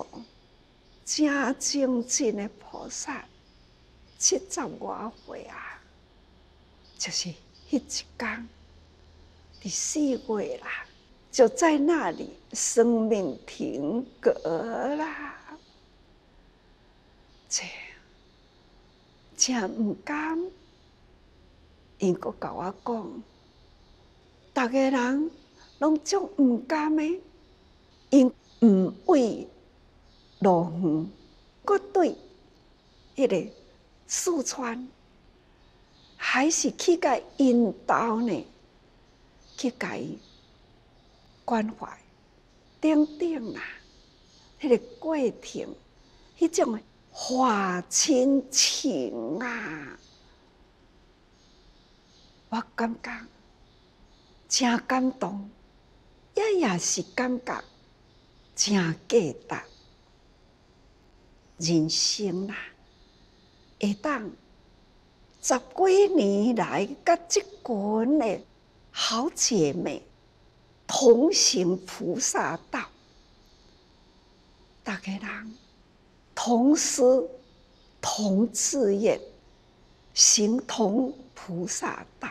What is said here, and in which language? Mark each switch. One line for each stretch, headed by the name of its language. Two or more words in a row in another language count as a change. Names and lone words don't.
Min Nan Chinese: 正精进的菩萨，70外岁啊，就是迄一天，第4月啦，就在那里生命停格啦。这真毋甘，因阁甲我讲，逐个人拢足毋甘的，因毋畏路远，阁对迄个四川，还是去甲引导呢，去甲伊关怀、等等啦，迄个过程，迄种化亲情啊，我感觉真感动，也是感觉真价值。人生啦，会当10几年来，甲这群的好姐妹同行菩萨道，大家人同思同志愿，行同菩萨道。